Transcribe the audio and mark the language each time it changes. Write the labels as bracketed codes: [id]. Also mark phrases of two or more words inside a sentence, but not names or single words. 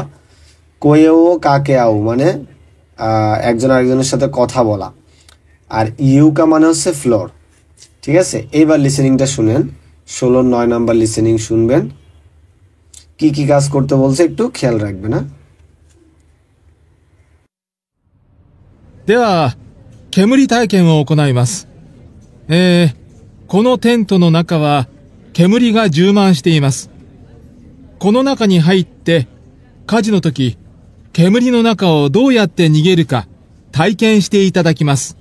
[ja] 声を掛け合う [bn] মানে একজন আরেকজনের সাথে কথা বলা। আর ইউকা মানে হচ্ছে ফ্লোর, ঠিক আছে। এইবার লিসেনিংটা শুনেন, 16-9 নাম্বার লিসেনিং শুনবেন। কি কি কাজ করতে বলছে একটু খেয়াল রাখবেন, হ্যাঁ। [ja] では、煙体験を行います。このテントの中は煙が充満しています。この中に入って火事の時、煙の中をどうやって逃げるか体験していただきます。